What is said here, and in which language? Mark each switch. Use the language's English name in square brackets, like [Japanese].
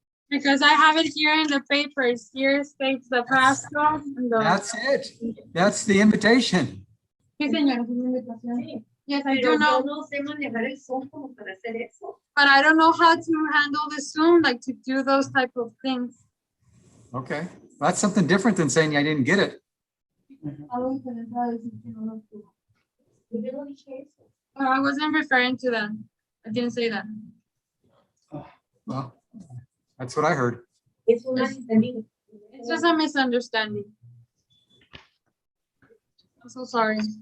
[English] Because I have it here in the papers. Here states the passcode. And the... That's it. That's the invitation. [Spanish] Sí, señora, es una invitación. [English] Yes, I [Spanish] Pero [English] do know. [Spanish] yo no sé manejar el Zoom como para hacer eso. [English] But I don't know how to handle the Zoom, like to do those type of things. Okay, that's something different than saying I didn't get it. [Spanish] Algo diferente a decir que no lo obtuvo. Yo no dije eso. [English] I wasn't referring to that. I didn't say that. Well, that's what I heard. [Spanish] Es un malentendido. [English] It's just a misunderstanding. I'm so sorry.